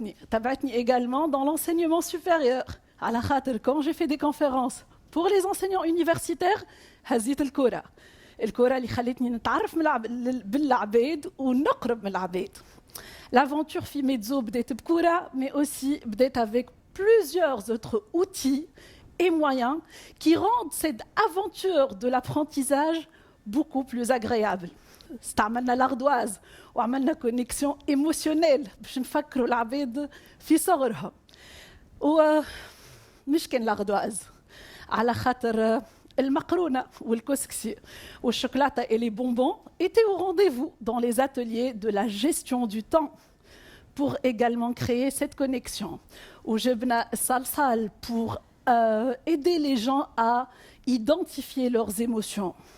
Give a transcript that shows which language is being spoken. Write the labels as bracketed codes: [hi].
[fr] Tabatni également dans l'enseignement supérieur. Quand j'ai fait des conférences pour les enseignants universitaires, [ar] هزيت الكورة اللي خلتني نتعرف بالعباد ونقرب من العباد. [fr] L'aventure [ar] في [fr] Mezzo [ar] بدأت بكورة, [fr] mais aussi [ar] بدأت [fr] avec plusieurs autres outils et moyens qui rendent cette aventure de l'apprentissage beaucoup plus agréable. [ar] استعملنا l'ardoise وعملنا [fr] connexion émotionnelle [ar] باش نفكروا العباد في صغرهم. ومش كان [fr] l'ardoise [ar] على خاطر المقرونة والكسكسي والشوكولاتة [fr] et les bonbons étaient au rendez-vous dans les ateliers de la gestion du temps pour également créer cette connexion. [ar] وجبنا الصلصال [fr] pour aider les gens à identifier leurs émotions.